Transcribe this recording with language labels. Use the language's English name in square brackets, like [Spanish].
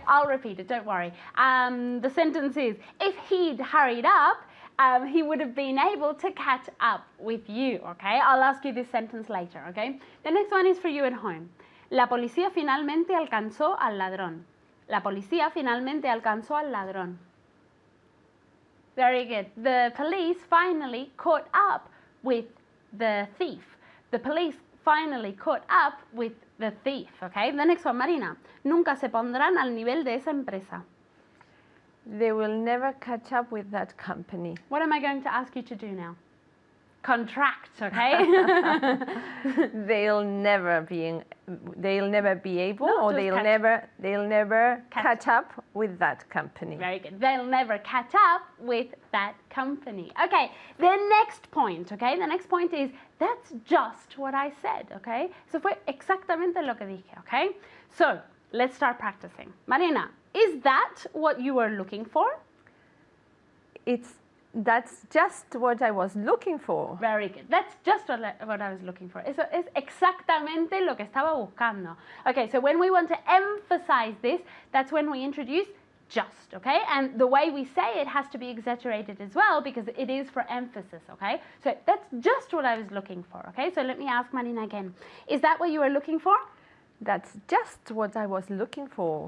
[English] I'll repeat it, don't worry. The sentence is, if he'd hurried up, he would have been able to catch up with you, okay? I'll ask you this sentence later, okay? The next one is for you at home. [Spanish] La policía finalmente alcanzó al ladrón. La policía finalmente alcanzó al ladrón. [English] Very good. The police finally caught up with the thief. The police finally caught up with the thief, okay? The next one, Marina. [Spanish] Nunca se pondrán al nivel de esa empresa. [English] They will never catch up with that company. What am I going to ask you to do now? Contract, okay? They'll never be able, No, or just they'll never catch up with that company. Very good. They'll never catch up with that company. Okay, the next point, okay? The next point is, that's just what I said, okay? [Spanish] Eso fue exactamente lo que dije, okay? [English] So, let's start practicing. Marina, is that what you were looking for? That's just what I was looking for. Very good. That's just what I was looking for. [Spanish] Eso es exactamente lo que estaba buscando. [English] Okay, so when we want to emphasize this, that's when we introduce just, okay? And the way we say it has to be exaggerated as well because it is for emphasis, okay? So that's just what I was looking for, okay? So let me ask Marina again. Is that what you were looking for? That's just what I was looking for.